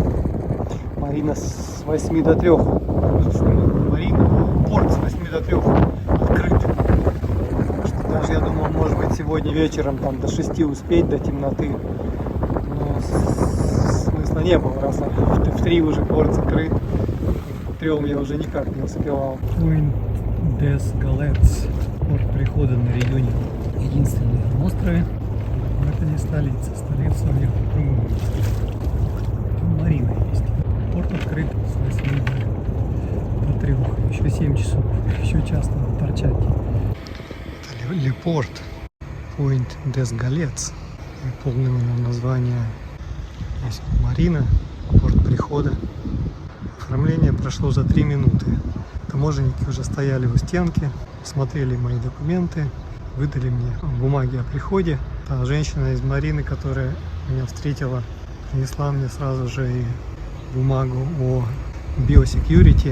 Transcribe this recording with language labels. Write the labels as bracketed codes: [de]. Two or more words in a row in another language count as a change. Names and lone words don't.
[ru] Марина с 8 до 3. Марина, порт с 8 до 3 открыт. Так что даже я думал, может быть, сегодня вечером там до 6 успеть, до темноты. Но смысла не было, раз в 3 уже порт закрыт. К 3 я уже никак не успевал. Point des Galets. Порт прихода на реюнион. Единственный на острове. Но это не столица. Столица у них в другом месте. Там Марина есть. Порт открыт с 8 до 3. Еще 7 часов. Еще час надо торчать. Это Лепорт. Point des Galets. Полное название. Здесь Марина. Порт прихода. Оформление прошло за 3 минуты. Таможенники уже стояли у стенки, смотрели мои документы, выдали мне бумаги о приходе. Та женщина из Марины, которая меня встретила, принесла мне сразу же и бумагу о биосекьюрити.